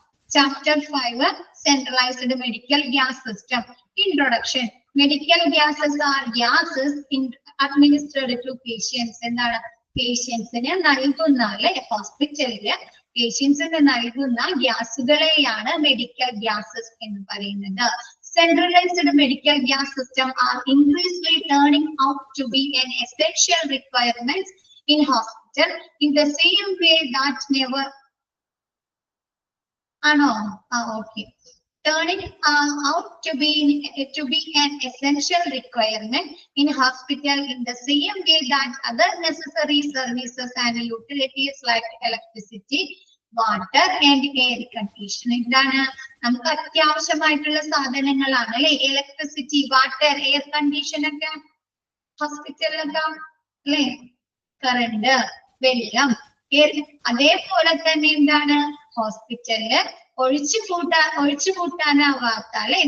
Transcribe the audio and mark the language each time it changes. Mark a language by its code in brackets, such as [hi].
[en] Chapter 5, centralised medical gas system. Introduction. Medical gases are gases administered to patients. [ml] എന്താണ്? പേഷ്യൻസിന് നൽകുന്ന അല്ലെ, ഹോസ്പിറ്റലില് പേഷ്യൻസിന് നൽകുന്ന ഗ്യാസുകളെയാണ് മെഡിക്കൽ ഗ്യാസസ് എന്ന് പറയുന്നത്. [en] Centralized medical gas system are increasingly turning out to be an essential requirement in hospital in the same way that never. Okay. Turning out to be an essential requirement in hospital in the same way that other necessary services and utilities like electricity, water and air condition. [ml] എന്താണ് നമുക്ക് അത്യാവശ്യമായിട്ടുള്ള സാധനങ്ങളാണ് അല്ലെ? Electricity, water, air condition ഒക്കെ ഹോസ്പിറ്റലിലൊക്കെ അല്ലെ? Current, വെള്ളം, അതേപോലെ തന്നെ എന്താണ് ഹോസ്പിറ്റലില് ഒഴിച്ചുകൂട്ടാനാവാത്ത അല്ലെ?